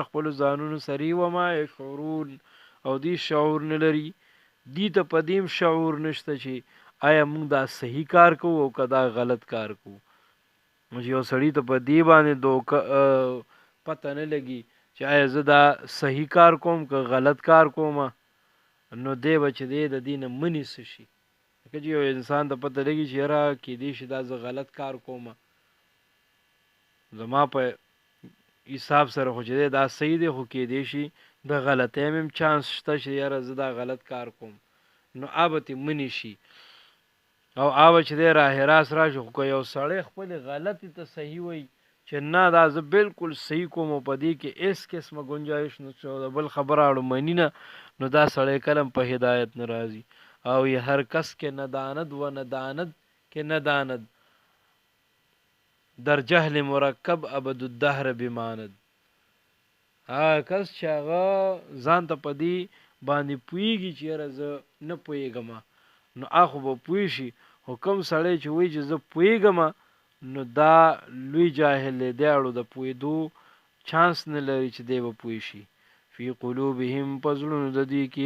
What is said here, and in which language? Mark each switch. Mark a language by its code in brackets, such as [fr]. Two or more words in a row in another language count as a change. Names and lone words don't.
[ps] خپل ځانونو سره [ar] وما يشعرون [ps] او دی شعور نه لري دی ته پدیم شعور نشته چې آیا موږ دا صحیح کار کوو او کدا غلط کار کوو یو سړی ته په دی باندې دوکه پته نه لګي چې آیا زه دا صحیح کار کوم که غلط کار کوم نو دی به چې دی د دې نه منې څه شي که یو انسان ته پته لګي چې یاره کیدای شي دا زه غلط کار کوم زما په حساب سره خو چې دی دا صحیح دی خو کیدای شي د غلطۍ هم چانس شته چې یاره زه دا غلط کار کوم نو به ترې منې شي او آوه چې دی راه راست راشي خو که یو سړی خپلې غلطې ته صحیح وایي چې نه دا زه بالکل صحیح کوم او په دې کې هېڅ قسمه گنجایش نشته او د بل خبره اړو مني نه نو دا سړی کله په هدایت نه راځي او یې [fa] هر کس کې نداند و نداند کې نداند در جهل مرکب ابد الدهر بماند [ps] کس چې هغه ځان ته په دې باندې پوهېږي چې یاره زه نه پوهېږم نو هغه به پوه شي خو کوم سړی چې وایي چې زه پوهېږم نو دا لوی جاهل دی دی اړو د پوهېدو چانس نه لري چې دی به پوه شي [ar] فی قلوبهم [ps] په زړونو د دوی کې